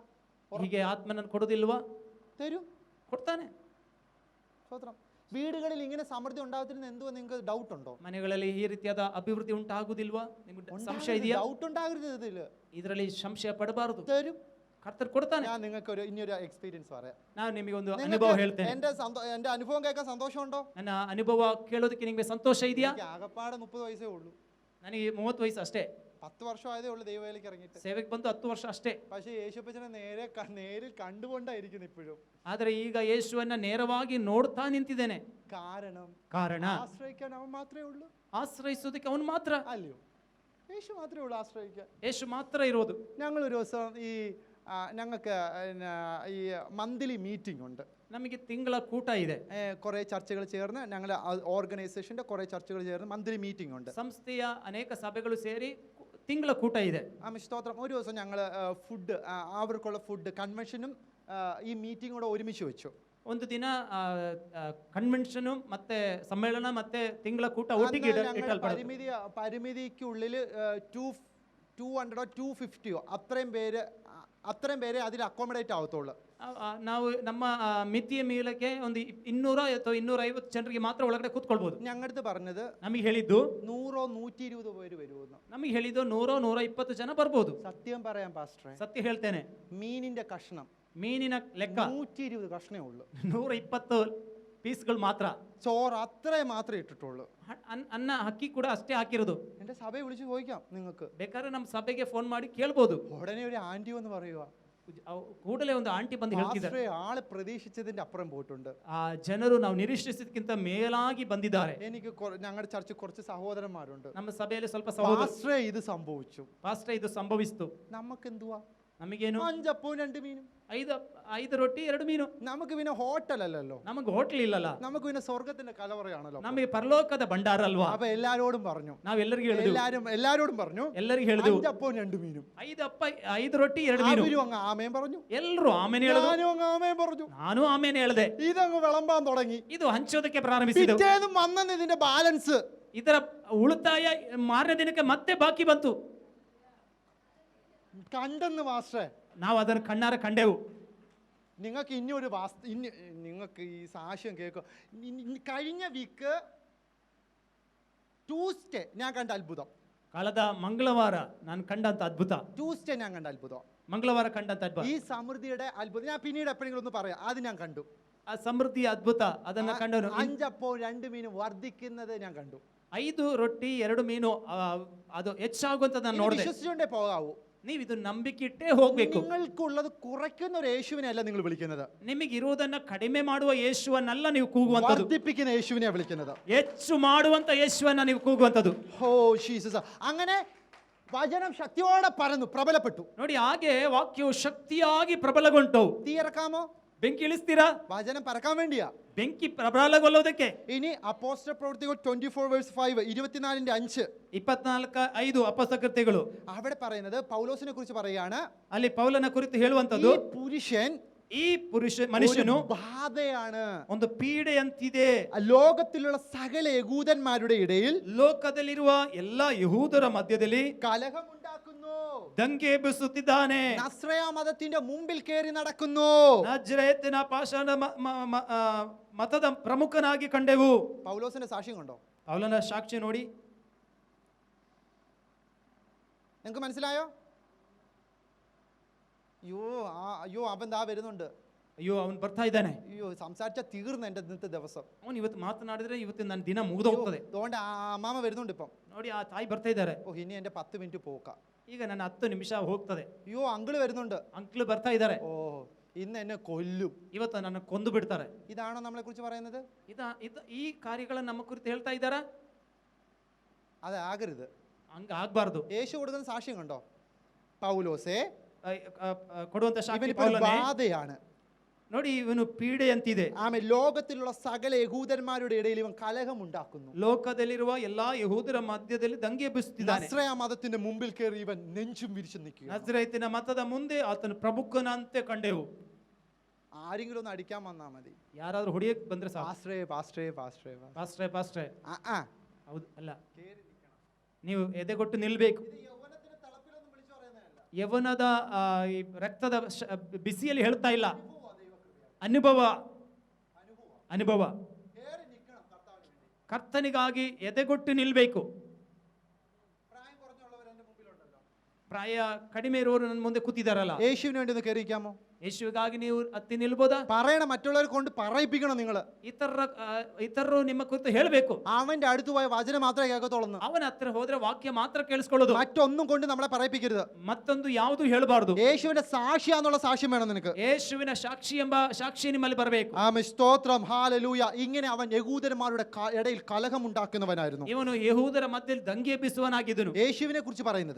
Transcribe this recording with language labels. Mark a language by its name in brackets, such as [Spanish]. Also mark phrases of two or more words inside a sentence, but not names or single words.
[Kannada] ಹೀಗೆ ಆತ್ಮನನ್ನು ಕೊಡೋದಿಲ್ವಾ? [Malayalam] തരും, [Kannada] ಕೊಡ್ತಾನೆ. [Malayalam] സ്വത്രം. വീടുകളിൽ ഇങ്ങനെ സമൃദ്ധി ഉണ്ടാകത്തിരുന്ന എന്തുവാ നിങ്ങൾക്ക് ഡൗട്ട് ഉണ്ടോ? [Kannada] ಮನೆಗಳಲ್ಲಿ ಈ ರೀತಿಯಾದ ಅಭಿವೃದ್ಧಿ ಉಂಟಾಗುವುದಿಲ್ವಾ? ನಿಮಗೆ ಸಂಶಯ ಇದೆಯಾ? [Malayalam] ഡൗട്ട് ഉണ്ടാകരുത് ഇതില്. [Kannada] ಇದರಲ್ಲಿ ಸಂಶಯ ಪಡಬಾರದು. [Malayalam] തരും, [Kannada] ಕರ್ತರು ಕೊಡ್ತಾನೆ. [Malayalam] ഞാൻ നിങ്ങൾക്ക് ഇനിയൊരു എക്സ്പീരിയൻസ് പറയാം. [Kannada] ನಾನು ನಿಮಗೆ ಒಂದು ಅನುಭವ ಹೇಳ್ತೇನೆ. [Malayalam] എന്റെ അനുഭവം കേൾക്കാൻ സന്തോഷമുണ്ടോ? [Kannada] ನನ್ನ ಅನುಭವ ಕೇಳೋದಕ್ಕೆ ನಿಮಗೆ ಸಂತೋಷ ಇದೆಯಾ? [Malayalam] ആകപ്പാടെ 30 വയസ്സേ ഉള്ളൂ. [Kannada] ನನಗೆ 30 ವಯಸ್ಸು ಅಷ್ಟೇ. [Malayalam] 10 വർഷം ആയതേ ഉള്ളൂ ദൈവവേലയ്ക്ക് ഇറങ്ങിയിട്ട്. [Kannada] ಸೇವೆಗೆ ಬಂದು 10 ವರ್ಷ ಅಷ್ಟೇ. [Malayalam] പക്ഷേ യേശുപ്പച്ചനെ നേരിൽ കണ്ടുകൊണ്ടായിരിക്കുന്നു ഇപ്പോഴും. [Kannada] ಆದರೆ ಈಗ ಯೇಸುವನ್ನ ನೇರವಾಗಿ ನೋಡ್ತಾ ನಿಂತಿದ್ದೇನೆ. ಕಾರಣ [Malayalam] ആശ്രയിക്കാൻ അവൻ മാത്രമേ ഉള്ളൂ. [Kannada] ಆಶ್ರಯಿಸೋದಕ್ಕೆ ಅವನು ಮಾತ್ರ. [Malayalam] അല്ലയോ? യേശു മാത്രമേ ഉള്ളൂ ആശ്രയിക്കാൻ. [Kannada] ಯೇಸು ಮಾತ್ರ ಇರೋದು. [Malayalam] ഞങ്ങൾ ഒരു ദിവസം ഞങ്ങൾക്ക് ഈ [English] monthly meeting [Malayalam] ഉണ്ട്. [Kannada] ನಮಗೆ ತಿಂಗಳ ಕೂಟ ಇದೆ. [Malayalam] കുറേ ചർച്ചകൾ ചേർന്ന് ഞങ്ങൾ ഓർഗനൈസേഷന്റെ കുറേ ചർച്ചകൾ ചേർന്ന് [English] monthly meeting [Malayalam] ഉണ്ട്. [Kannada] ಸಂಸ್ಥೆಯ ಅನೇಕ ಸಭೆಗಳು ಸೇರಿ ತಿಂಗಳ ಕೂಟ ಇದೆ. [Malayalam] സ്തോത്രം. ഒരു ദിവസം ഞങ്ങൾ ഫുഡ്, അവർക്കുള്ള ഫുഡ് കൺവെൻഷനും ഈ മീറ്റിംഗ് കൂടെ ഒരുമിച്ച് വെച്ചു. [Kannada] ಒಂದು ದಿನ ಕನ್ವೆನ್ಷನ್ ಮತ್ತೆ ಸಮ್ಮೇಳನ ಮತ್ತೆ ತಿಂಗಳ ಕೂಟ ಒಟ್ಟಿಗೆ ಇಟ್ಟಲ್ಪಡುತ್ತೆ. [Malayalam] പരിമിതിക്കുള്ളിൽ 200 250 അത്രയും പേര് അത്രയും പേരെ അതിൽ അക്കോമഡേറ്റ് ആവത്തുള്ളൂ. [Kannada] ನಾವು ನಮ್ಮ ಮಿತಿಯ ಮೇಲಕ್ಕೆ ಒಂದು 200 ಅಥವಾ 250 ಜನರಿಗೆ ಮಾತ್ರ ಒಳಗಡೆ ಕೂತ್ಕೊಳ್ಬಹುದು. [Malayalam] ഞങ്ങളുടെ പറഞ്ഞത് [Kannada] ನಮಗೆ ಹೇಳಿದ್ದು [Malayalam] 100 120 പേര് വരുമെന്ന്. [Kannada] ನಮಗೆ ಹೇಳಿದ್ದು 100 120 ಜನ ಬರ್ಬೋದು. [Malayalam] സത്യം പറയാം പാസ്റ്ററെ, [Kannada] ಸತ್ಯ ಹೇಳ್ತೇನೆ, [Malayalam] മീനിന്റെ കഷ്ണം [Kannada] ಮೀನಿನ ಲೆಕ್ಕ [Malayalam] 120 കഷ്ണേ ഉള്ളൂ. [Kannada] 120 പീಸ್ಗಳು ಮಾತ್ರ. [Malayalam] ചോറ് അത്രേ മാത്രമേ ഇട്ടിട്ടുള്ളൂ. [Kannada] ಅನ್ನ ಅಕ್ಕಿ ಕೂಡ ಅಷ್ಟೇ ಹಾಕಿರೋದು. [Malayalam] എന്റെ സഭയെ വിളിച്ച് ചോദിക്കാം നിങ്ങൾക്ക്. [Kannada] ಬೇಕಾದ್ರೆ ನಮ್ಮ ಸಭೆಗೆ ಫೋನ್ ಮಾಡಿ ಕೇಳ್ಬೋದು. [Malayalam] ഉടനെ ഒരു ആന്റി എന്ന് പറയുക, [Kannada] ಕೂಡಲೇ ಒಂದು ಆಂಟಿ ಬಂದು ಹೇಳ್ತಿದ್ದಾರೆ, [Malayalam] ആള് പ്രതീക്ഷിച്ചതിന്റെ അപ്പുറം പോയിട്ടുണ്ട്. [Kannada] ಆ ಜನರು ನಾವು ನಿರೀಕ್ಷಿಸಿದಕ್ಕಿಂತ ಮೇಲಾಗಿ ಬಂದಿದ್ದಾರೆ. [Malayalam] എനിക്ക് ഞങ്ങളുടെ ചർച്ചിൽ കുറച്ച് സഹോദരന്മാരുണ്ട്. [Kannada] ನಮ್ಮ ಸಭೆಯಲ್ಲಿ ಸ್ವಲ್ಪ ಸಹೋದರ, [Malayalam] പാസ്റ്ററേ ഇത് സംഭവിച്ചു. [Kannada] ಪಾಸ್ಟರ್ ಇದು ಸಂಭವಿಸಿತು. [Malayalam] നമുക്ക് എന്തുവാ, [Kannada] ನಮಗೇನು [Malayalam] 5 അപ്പവും 2 മീനും. [Kannada] 5 ರೊಟ್ಟಿ 2 ಮೀನು. [Malayalam] നമുക്ക് പിന്നെ ഹോട്ടൽ അല്ലല്ലോ, [Kannada] ನಮಗೆ ಹೋಟ್ಲ್ ಇಲ್ಲಲ್ಲ, [Malayalam] നമുക്ക് പിന്നെ സ്വർഗത്തിന്റെ കലവറയാണല്ലോ. [Kannada] ನಮಗೆ ಪರಲೋಕದ ಭಂಡಾರ ಅಲ್ವಾ. [Malayalam] അപ്പൊ എല്ലാരോടും പറഞ്ഞു, [Kannada] ನಾವೆಲ್ಲರಿಗೂ ಹೇಳಿದ್ವಿ, [Malayalam] എല്ലാരോടും പറഞ്ഞു, [Kannada] ಎಲ್ಲರಿಗೂ ಹೇಳಿದ್ವಿ [Malayalam] 5 അപ്പവും 2 മീനും. [Kannada] 5 ರೊಟ್ಟಿ 2 ಮೀನು. [Malayalam] അവരും അങ്ങ് ആമേൻ പറഞ്ഞു, [Kannada] ಎಲ್ಲರೂ ಆಮೇಲೆ ಹೇಳಿದ್ರು, [Malayalam] ഞാനും അങ്ങ് ആമേൻ പറഞ്ഞു, [Kannada] ನಾನು ಆಮೇಲೆ ಹೇಳಿದೆ. [Malayalam] ഇതങ്ങ് വിളമ്പാൻ തുടങ്ങി. [Kannada] ಇದು ಹಂಚೋದಕ್ಕೆ ಪ್ರಾರಂಭಿಸಿತು. [Malayalam] പിറ്റേന്നും വന്നെന്ന് ഇതിന്റെ ബാലൻസ്, [Kannada] ಇದರ ಉಳಿತಾಯ ಮಾರನೇ ದಿನಕ್ಕೆ ಮತ್ತೆ ಬಾಕಿ ಬಂತು. [Malayalam] കണ്ടെന്ന് മാസ്റ്റേ, [Kannada] ನಾವು ಅದನ್ನು ಕಣ್ಣಾರ ಕಂಡೆವು. [Malayalam] നിങ്ങൾക്ക് ഇനി ഒരു നിങ്ങൾക്ക് ഈ സാക്ഷ്യം കേൾക്കും. കഴിഞ്ഞ [English] week Tuesday [Malayalam] ഞാൻ കണ്ട അത്ഭുതം. [Kannada] ಕಳೆದ ಮಂಗಳವಾರ ನಾನು ಕಂಡಂತ ಅದ್ಭುತ. [Malayalam] ട്യൂസ്ഡേ ഞാൻ കണ്ട അത്ഭുതം. [Kannada] ಮಂಗಳವಾರ ಕಂಡಂತ ಅದ್ಭುತ. [Malayalam] ഈ സമൃദ്ധിയുടെ അത്ഭുതം ഞാൻ പിന്നീട് എപ്പോഴെങ്കിലും ഒന്ന് പറയാം. അത് ഞാൻ കണ്ടു. [Kannada] ಆ ಸಮೃದ್ಧಿಯ ಅದ್ಭುತ ಅದನ್ನ ಕಂಡನು. [Malayalam] 5 അപ്പവും 2 മീനും വർദ്ധിക്കുന്നത് ഞാൻ കണ്ടു. [Kannada] 5 ರೊಟ್ಟಿ 2 ಮೀನು ಅದು ಹೆಚ್ಚಾಗುವಂತ ನಾನು ನೋಡಿದೆ. [Malayalam] വിശ്വസിച്ചുകൊണ്ടേ പോകാവൂ. [Kannada] ನೀವು ಇದು ನಂಬಿಕೆ ಇಟ್ಟೇ ಹೋಗ್ಬೇಕು. [Malayalam] നിങ്ങൾക്കുള്ളത് കുറയ്ക്കുന്ന ഒരു യേശുവിനെ അല്ല നിങ്ങൾ വിളിക്കുന്നത്, [Kannada] ನಿಮಗಿರುವುದನ್ನ ಕಡಿಮೆ ಮಾಡುವ ಯೇಸುವನ್ನಲ್ಲ ನೀವು ಕೂಗುವಂತದ್ದು, [Malayalam] വർദ്ധിപ്പിക്കുന്ന യേശുവിനെ വിളിക്കുന്നത്, [Kannada] ಹೆಚ್ಚು ಮಾಡುವಂತ ಯೇಸುವನ್ನ ನೀವು ಕೂಗುವಂತದ್ದು. [Malayalam] ഓ ജീസസ്. അങ്ങനെ വചനം ശക്തിയോടെ പരന്നു പ്രബലപ്പെട്ടു. [Kannada] ನೋಡಿ, ಹಾಗೆ ವಾಕ್ಯವು ಶಕ್ತಿಯಾಗಿ ಪ್ರಬಲಗೊಂಡು. [Malayalam] തീ ഇറക്കാമോ? [Kannada] ಬೆಂಕಿ ಇಳಿಸ್ತೀರಾ? [Malayalam] വചനം പരക്കാൻ വേണ്ടിയാ. [Kannada] ಬೆಂಕಿ ಪ್ರಬಲಗೊಳ್ಳುವುದಕ್ಕೆ. [Malayalam] ഇനി അപ്പോസ്തല പ്രവൃത്തികൾ 24:5 24:5 [Kannada] 24:5 ಅಪೊಸ್ತಲ ಕೃತ್ಯಗಳು. [Malayalam] അവിടെ പറയുന്നത് പൗലോസിനെ കുറിച്ച് പറയുകയാണ്. [Kannada] ಅಲ್ಲಿ ಪೌಲನ ಕುರಿತು ಹೇಳುವಂತದ್ದು, [Malayalam] ഈ [Kannada] ಮನುಷ್ಯನು [Malayalam] ബാധയാണ്, [Kannada] ಒಂದು ಪೀಡೆಯಂತಿದೆ. [Malayalam] ലോകത്തിലുള്ള സകല യഹൂദന്മാരുടെ ഇടയിൽ, [Kannada] ಲೋಕದಲ್ಲಿರುವ ಎಲ್ಲ ಯಹೂದರ ಮಧ್ಯದಲ್ಲಿ [Malayalam] കലഹമുണ്ടാക്കുന്നു, [Kannada] ದಂಗೆ ಎಬ್ಬಿಸುತ್ತಿದ್ದಾನೆ, [Malayalam] നസ്രയ മതത്തിന്റെ മുമ്പിൽ കയറി നടക്കുന്നു. [Kannada] ನಜರೇತಿನ ಪಾಷಾಣ ಮತದ ಪ್ರಮುಖನಾಗಿ ಕಂಡೆವು. [Malayalam] പൗലോസിന്റെ സാക്ഷ്യം കണ്ടോ? [Kannada] ಪೌಲನ ಸಾಕ್ಷಿ ನೋಡಿ [Malayalam] നിങ്ങൾക്ക് മനസ്സിലായോ? അയ്യോ അവൻ ദാ വരുന്നുണ്ട്, [Kannada] ಅಯ್ಯೋ ಅವನು ಬರ್ತಾ ಇದ್ದಾನೆ, [Malayalam] അയ്യോ സംസാരിച്ച തീർന്നു എന്റെ ഇന്നത്തെ ദിവസം. [Kannada] ಅವನು ಇವತ್ತು ಮಾತನಾಡಿದ್ರೆ ಇವತ್ತು ನನ್ನ ದಿನ ಮುಗಿದೋಗ್ತದೆ. [Malayalam] അതുകൊണ്ട് ആ അമ്മാമ വരുന്നുണ്ട് ഇപ്പം. [Kannada] ನೋಡಿ, ಆ ತಾಯಿ ಬರ್ತಾ ಇದ್ದಾರೆ. [Malayalam] ഓ ഇനി എന്റെ 10 മിനിറ്റ് പോക്ക. [Kannada] ಈಗ ನನ್ನ 10 ನಿಮಿಷ ಹೋಗ್ತದೆ. [Malayalam] അയ്യോ അങ്കിള് വരുന്നുണ്ട്, [Kannada] ಅಂಕ್ಲು ಬರ್ತಾ ಇದ್ದಾರೆ. [Malayalam] ഓ ഇന്ന് എന്നെ കൊല്ലും, [Kannada] ಇವತ್ತು ನನ್ನ ಕೊಂದು ಬಿಡ್ತಾರೆ. [Malayalam] ഇതാണോ നമ്മളെ കുറിച്ച് പറയുന്നത്? [Kannada] ಈ ಕಾರ್ಯಗಳನ್ನು ನಮ್ಮ ಕುರಿತು ಹೇಳ್ತಾ ಇದ್ದಾರಾ? [Malayalam] അതാകരുത്, [Kannada] ಹಂಗ ಆಗ್ಬಾರ್ದು. [Malayalam] യേശു കൊടുക്കുന്ന സാക്ഷ്യം കണ്ടോ? പൗലോസേ [Kannada] ಕೊಡುವಂತ ಸಾಕ್ಷಿ [Malayalam] ഇവനിപ്പോൾ [Kannada] ಪೌಲನೇ. [Malayalam] ബാധയാണ്. [Kannada] ನೋಡಿ, ಇವನು ಪೀಡೆ ಅಂತಿದೆ. [Malayalam] ആമേൻ. ലോകത്തിലുള്ള സകല യഹൂദന്മാരുടെ ഇടയിൽ ഇവൻ കലഹം ഉണ്ടാക്കുന്നു. [Kannada] ಲೋಕದಲ್ಲಿರುವ ಎಲ್ಲಾ ಯಹೂದರ ಮಧ್ಯದಲ್ಲಿ ದಂಗೆ ಎಬ್ಬಿಸುತ್ತಿದ್ದಾನೆ. [Malayalam] നസ്രയ മതത്തിന്റെ മുമ്പിൽ കയറി ഇവൻ നെഞ്ചും വിരിച്ചു നിൽക്കുക. [Kannada] ನಜರೇತಿನ ಮತದ ಮುಂದೆ ಆತನ ಪ್ರಮುಖನಂತೆ ಕಂಡೆವು. [Malayalam] ആരെങ്കിലും ഒന്ന് അടിക്കാൻ വന്നാ മതി, [Kannada] ಯಾರಾದ್ರೂ ಹೊಡಿಯಕ್ ಬಂದ್ರೆ ಸಾಕು, [Malayalam] പാസ്റ്ററേ പാസ്റ്ററേ പാസ്റ്ററേ [Kannada] ಪಾಸ್ಟ್ರೇ ಪಾಸ್ಟ್ರೇ. ആ ಹೌದು ಅಲ್ಲ, ನೀವು ಎದೆಗೊಟ್ಟು ನಿಲ್ಬೇಕು. ಯವನದ ಈ ರಕ್ತದ ಬಿಸಿಯಲ್ಲಿ ಹೇಳ್ತಾ ಇಲ್ಲ, ಅನುಭವ ಅನುಭವ. ಕರ್ತನಿಗಾಗಿ ಎದೆಗೊಟ್ಟು ನಿಲ್ಬೇಕು. ಪ್ರಾಯ ಕಡಿಮೆ ಇರುವವರು ನನ್ನ ಮುಂದೆ ಕೂತಿದಾರಲ್ಲ, [Malayalam] യേശുവിന് വേണ്ടി ഒന്ന് കയറിയിരിക്കാമോ? [Kannada] ಯೇಸುವಿಗಾಗಿ ನೀವು ಹತ್ತಿ ನಿಲ್ಬೋದಾ? [Malayalam] പറയണം, മറ്റുള്ളവരെ കൊണ്ട് പറയിപ്പിക്കണം. നിങ്ങൾ [Kannada] ಇತರರು ನಿಮ್ಮ ಕುರಿತು ಹೇಳಬೇಕು. [Malayalam] അവന്റെ അടുത്ത് പോയ വചനം മാത്രമേ കേൾക്കത്തുള്ളൂ. [Kannada] ಅವನ ಹತ್ರ ಹೋದ್ರೆ ವಾಕ್ಯ ಮಾತ್ರ ಕೇಳಿಸ್ಕೊಳ್ಳೋದು, [Malayalam] മറ്റൊന്നും കൊണ്ട് നമ്മളെ പറയിപ്പിക്കരുത്. [Kannada] ಮತ್ತೊಂದು ಯಾವುದು ಹೇಳಬಾರದು. [Malayalam] യേശുവിന്റെ സാക്ഷിയാന്നുള്ള സാക്ഷ്യം വേണം നിനക്ക്. [Kannada] ಯೇಸುವಿನ ಸಾಕ್ಷಿ ಎಂಬ ಸಾಕ್ಷಿ ನಿಮ್ಮಲ್ಲಿ ಬರಬೇಕು. [Malayalam] ആമേൻ, സ്തോത്രം, ഹല്ലേലൂയ. ഇങ്ങനെ അവൻ യഹൂദന്മാരുടെ ഇടയിൽ കലഹം ഉണ്ടാക്കുന്നവനായിരുന്നു. [Kannada] ಇವನು ಯಹೂದರ ಮಧ್ಯದಲ್ಲಿ ದಂಗೆ ಎಬ್ಬಿಸುವನಾಗಿದ್ದನು. [Malayalam] യേശുവിനെ കുറിച്ച് പറയുന്നത്,